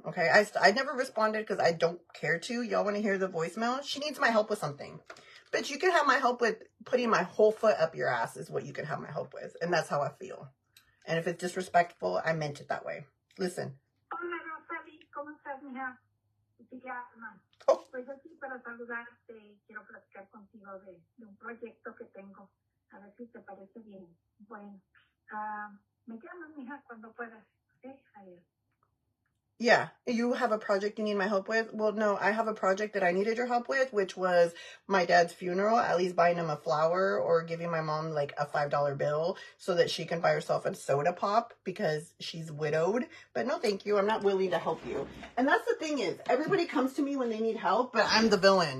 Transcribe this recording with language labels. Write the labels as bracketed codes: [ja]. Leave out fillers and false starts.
[en] Okay, I never responded because I don't care to. Y'all want to hear the voicemail? She needs my help with something. But you can have my help with putting my whole foot up your ass is what you can have my help with. And that's how I feel. And if it's disrespectful, I meant it that way. Listen. [es] Hola, Rosalie. ¿Cómo estás, mija? Te llama. Oh. Pues aquí para saludarte, quiero platicar contigo de un proyecto que tengo. A ver si te parece bien. Bueno, me llamas, mija, cuando puedas. ¿Okay? Adiós. [en] Yeah, you have a project you need my help with? Well, no, I have a project that I needed your help with, which was my dad's funeral, at least buying him a flower or giving my mom like a $5 bill so that she can buy herself a soda pop because she's widowed. But no, thank you. I'm not willing to help you. And that's the thing is, everybody comes to me when they need help, but I'm the villain.